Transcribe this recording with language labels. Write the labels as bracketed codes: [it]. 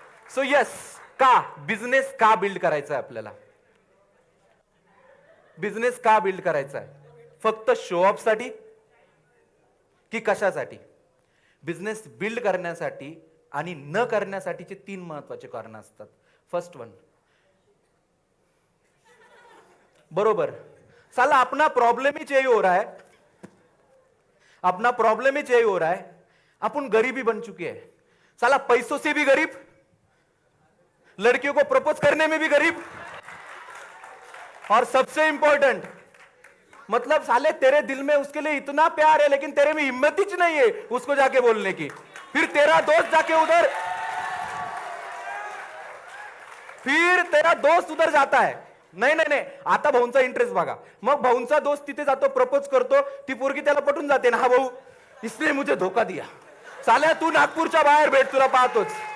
[mr] So yes, का business का build करायचा आहे आपल्याला? बिझनेस का बिल्ड करायचा आहे? फक्त शो ऑफ साठी की कशासाठी? बिझनेस बिल्ड करण्यासाठी आणि न करण्यासाठीचे 3 महत्वाचे कारण असतात. [hi] फर्स्ट वन, बरोबर, साला अपना प्रॉब्लम ही यही हो रहा है, अपना प्रॉब्लम ही यही हो रहा है, अपन गरीबी बन चुके हैं. साला पैसों से भी गरीब, लड़कियों को प्रपोज करने में भी गरीब, और सबसे इंपॉर्टेंट, मतलब साले तेरे दिल में उसके लिए इतना प्यार है लेकिन तेरे में हिम्मत ही नहीं है उसको जाके बोलने की. फिर तेरा दोस्त जाके उधर, फिर तेरा दोस्त उधर जाता है, [mr] नाही नाही नाही, आता भाऊंचा इंटरेस्ट बघा. मग भाऊंचा दोस्त तिथे जातो, प्रपोज करतो, ती पोरगी त्याला पटून जाते ना, हा भाऊ [hi] इसने मुझे धोका दिया, [mr] साल्या तू नागपूरच्या बाहेर भेट, तुला पाहतोच.